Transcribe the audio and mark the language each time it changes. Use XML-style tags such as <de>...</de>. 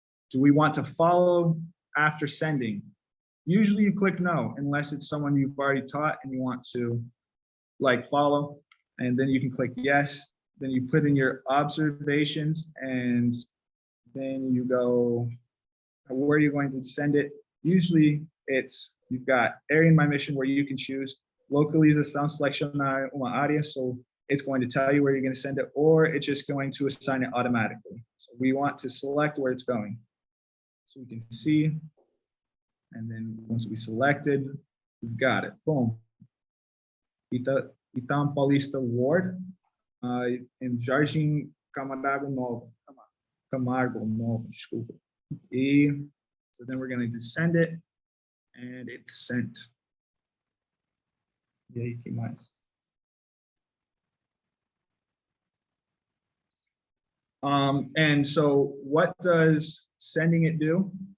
<en>Do we want to follow after sending? Usually you click no, unless it's someone you've already taught and you want to like follow, and then you can click yes. Then you put in your observations, and then you go where you're going to send it. Usually you've got area in my mission where you can choose</en> <pt>localização, selecionar uma área.</pt> <en>So it's going to tell you where you're going to send it, or it's just going to assign it automatically. So we want to select where it's going. So we can see, and then once we selected, we've got it, boom. Itão Paulista Ward, in Jardim Camargo Novo,</en> <pt>desculpa.</pt> <en>So then we're going to just send it, and it's sent.</en> <pt>E aí, que mais?</pt> <en>And so what does sending it do?</en>